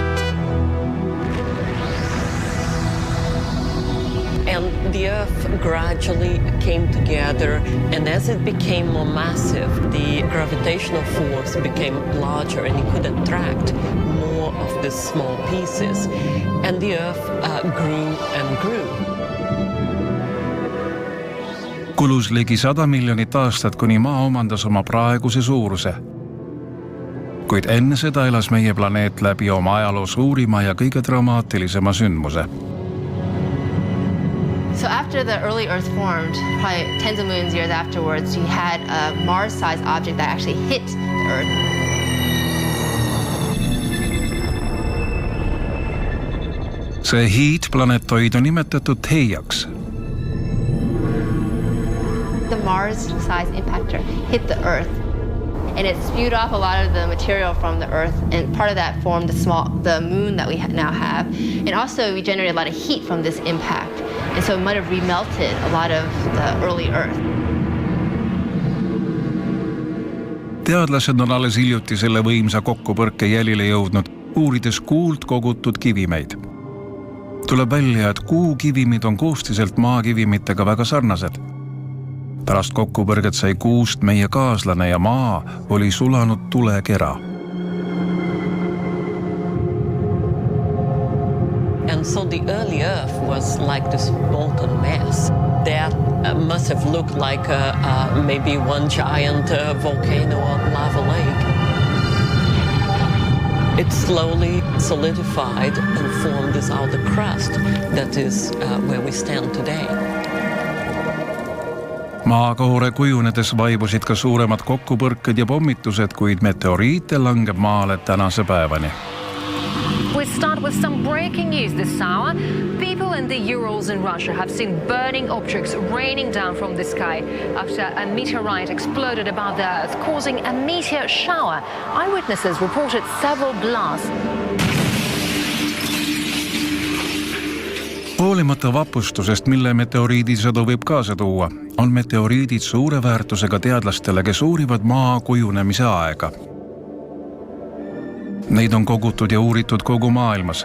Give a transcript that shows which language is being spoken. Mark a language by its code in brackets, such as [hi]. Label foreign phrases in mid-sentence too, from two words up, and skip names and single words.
[en] And the Earth gradually came together, and as it became more massive, the gravitational force became larger and it could attract more of these small pieces. And the Earth grew and grew. [et] Kulus ligi 100 miljonit aastat, kuni Maa omandas oma praeguse suuruse. Kuid enne seda elas meie planeet läbi oma ajaloo suurima ja kõige dramaatilisema sündmuse. [en] So after the early Earth formed, probably tens of millions of years afterwards, you had a Mars-sized object that actually hit the Earth. [et] See hiidplanetoid on nimetatud Heiaks. [en] The Mars-sized impactor hit the Earth, and it spewed off a lot of the material from the Earth, and part of that formed the moon that we now have. And also we generated a lot of heat from this impact. And so it might have remelted a lot of the early Earth. [et] Teadlased on alles hiljuti selle võimsa kokkupõrke jälile jõudnud, uurides kuult kogutud kivimeid. Tuleb välja, et kuu kivimid on koostiselt maakivimitega väga sarnased. Pärast kokkupõrget sai kuust meie kaaslane ja Maa oli sulanud tulekera. [en] And so the early Earth was like this molten mess that must have looked like maybe one giant volcano or lava lake. It slowly solidified and formed this outer crust that is where we stand today. [et] Maakoore kujunedes vaibusid ka suuremad kokkupõrked ja pommitused, kuid meteoriite langeb Maale tänase päevani. [en] We start with some breaking news this hour. People in the Urals in Russia have seen burning objects raining down from the sky after a meteorite exploded above the Earth, causing a meteor shower. Eyewitnesses reported several blasts. [et] Hoolimata vapustusest, mille meteoriidisõdu võib kaasa tuua, on meteoriidid suure väärtusega teadlastele, kes uurivad Maa kujunemise aega. Neid on kogutud ja uuritud kogu maailmas.